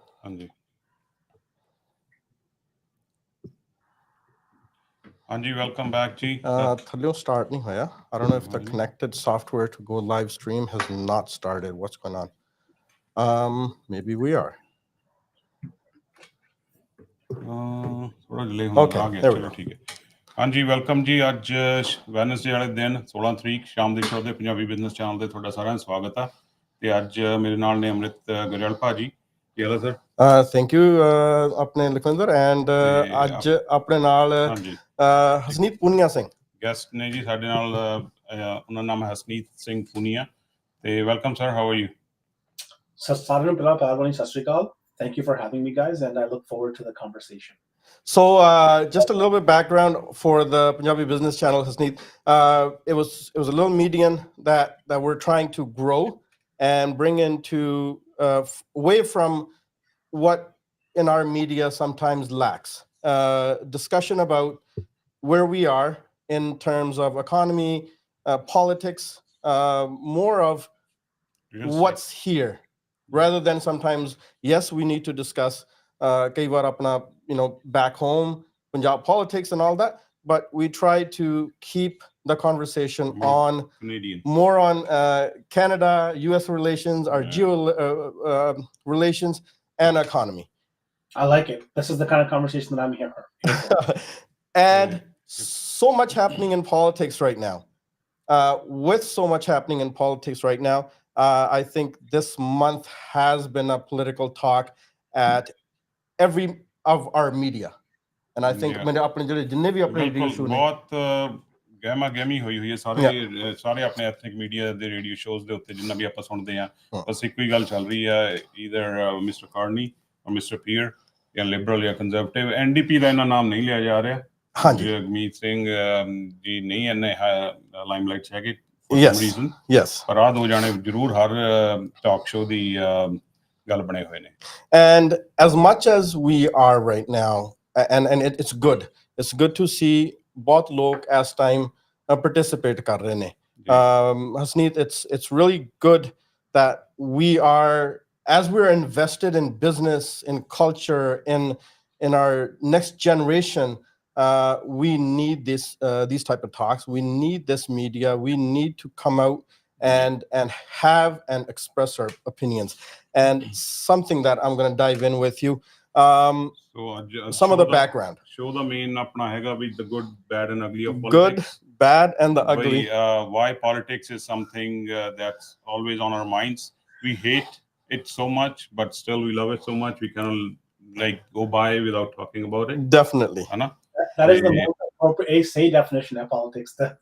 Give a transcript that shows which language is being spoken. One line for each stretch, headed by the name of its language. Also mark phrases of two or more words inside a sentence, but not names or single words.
Punjabi: ਹਾਂਜੀ ਹਾਂਜੀ
English: welcome back
Punjabi: ਜੀ ਥੱਲਿਓਂ start ਨਹੀਂ ਹੋਇਆ.
English: I don't know if the connected software to go live stream has not started. What's going on? Maybe we are.
Punjabi: ਥੋੜਾ delay ਹੁੰਦਾ ਆ ਗਿਆ ਚਲੋ ਠੀਕ ਹੈ ਹਾਂਜੀ ਵੈਲਕਮ ਜੀ ਅੱਜ ਵੈਨਸਡੇ ਵਾਲੇ ਦਿਨ 16 ਤਰੀਕ ਸ਼ਾਮ ਦੇ ਸ਼ੋਅ ਦੇ ਪੰਜਾਬੀ ਬਿਜ਼ਨਸ ਚੈਨਲ ਤੇ ਤੁਹਾਡਾ ਸਾਰਿਆਂ ਦਾ ਸਵਾਗਤ ਆ ਤੇ ਅੱਜ ਮੇਰੇ ਨਾਲ ਨੇ ਅੰਮ੍ਰਿਤ ਗੁਰੇਵਾਲ ਭਾਜੀ ਕੀ ਹਾਲ ਹੈ ਸਰ
English: thank you
Punjabi: ਆਪਣੇ ਲਖਵਿੰਦਰ ਐਂਡ ਅੱਜ ਆਪਣੇ ਨਾਲ ਹਸਨੀਤ ਪੂਨੀਆ ਸਿੰਘ ਗੈਸਟ ਨੇ ਜੀ ਸਾਡੇ ਨਾਲ ਉਹਨਾਂ ਦਾ ਨਾਮ ਹੈ ਹਸਨੀਤ ਸਿੰਘ ਪੂਨੀਆ ਤੇ
English: welcome sir how are you
Punjabi: ਸਰ ਸਾਰਿਆਂ ਨੂੰ ਪਹਿਲਾਂ ਪਿਆਰ ਭਰੀ ਸਤਿ ਸ਼੍ਰੀ ਅਕਾਲ
English: thank you for having me guys and I look forward to the conversation. So just a little bit background for the Punjabi business channel Hasneet. It was a little medium that we're trying to grow and bring into away from what in our media sometimes lacks. Discussion about where we are in terms of economy, politics, more of what's here rather than sometimes, yes, we need to discuss
Punjabi: ਕਈ ਵਾਰ ਆਪਣਾ,
English: back home, Punjab politics and all that, but we try to keep the conversation on Canadian. More on Canada, US relations, our geo relations and economy. I like it. This is the kind of conversation that I'm here for. And so much happening in politics right now. With so much happening in politics right now, I think this month has been a political talk at every of our media. And I think
Punjabi: ਬਹੁਤ ਗਹਿਮਾ ਗਹਿਮੀ ਹੋਈ ਹੈ ਸਾਰੇ ਆਪਣੇ
English: ethnic media
Punjabi: ਦੇ
English: radio shows
Punjabi: ਦੇ ਉੱਤੇ ਜਿੰਨਾ ਵੀ ਆਪਾਂ ਸੁਣਦੇ ਹਾਂ ਬਸ ਇੱਕੋ ਹੀ ਗੱਲ ਚੱਲ ਰਹੀ ਹੈ ਈਦਰ ਮਿਸਟਰ ਕਾਰਨੀ ਔਰ ਮਿਸਟਰ ਪੀਅਰ ਜਾਂ ਲਿਬਰਲ ਜਾਂ ਕੰਜ਼ਰਵੇਟਿਵ ਐਨਡੀਪੀ ਦਾ ਇਹਨਾਂ ਨਾਮ ਨਹੀਂ ਲਿਆ ਜਾ ਰਿਹਾ ਹਾਂਜੀ ਅਗਮੀਤ ਸਿੰਘ ਜੀ ਨਹੀਂ ਇੰਨੇ ਲਾਈਮਲਾਈਟ 'ਚ ਹੈਗੇ ਪਰ ਆਹ ਦੋ ਜਾਣੇ ਜ਼ਰੂਰ ਹਰ
English: talk show
Punjabi: ਦੀ ਗੱਲ ਬਣੇ ਹੋਏ ਨੇ
English: and as much as we are right now and it's good to see both ਲੋਕ as time participate
Punjabi: ਕਰ ਰਹੇ ਨੇ
English: Hasneet, it's really good that we are, as we're invested in business, in culture, in our next generation, we need these type of talks. We need this media. We need to come out and have and express our opinions. And something that I'm going to dive in with you. Some of the background. Show the main
Punjabi: ਆਪਣਾ ਹੈਗਾ
English: with the good, bad, and ugly of politics. Good, bad, and the ugly. Why politics is something that's always on our minds. We hate it so much, but still we love it so much. We cannot go by without talking about it. Definitely. That is the most appropriate say definition of politics.